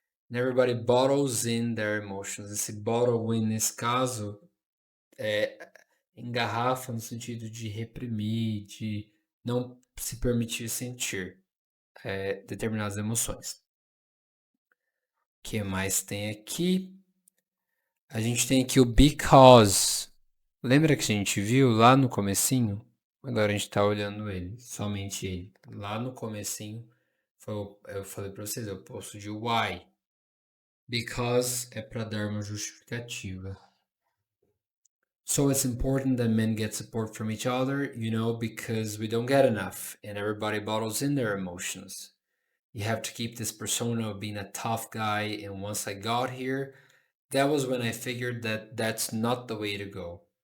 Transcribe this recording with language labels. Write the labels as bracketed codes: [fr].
[en] And everybody bottles in their emotions. [pt] Esse bottle in, nesse caso, engarrafa no sentido de reprimir, de não se permitir sentir determinadas emoções. O que mais tem aqui? A gente tem aqui o because. Lembra que a gente viu lá no comecinho? Agora a gente tá olhando ele, somente ele. Lá no comecinho, eu falei pra vocês, eu posto de why. Because é para dar uma justificativa. [en] So it's important that men get support from each other, because we don't get enough and everybody bottles in their emotions. You have to keep this persona of being a tough guy, and once I got here, that was when I figured that that's not the way to go.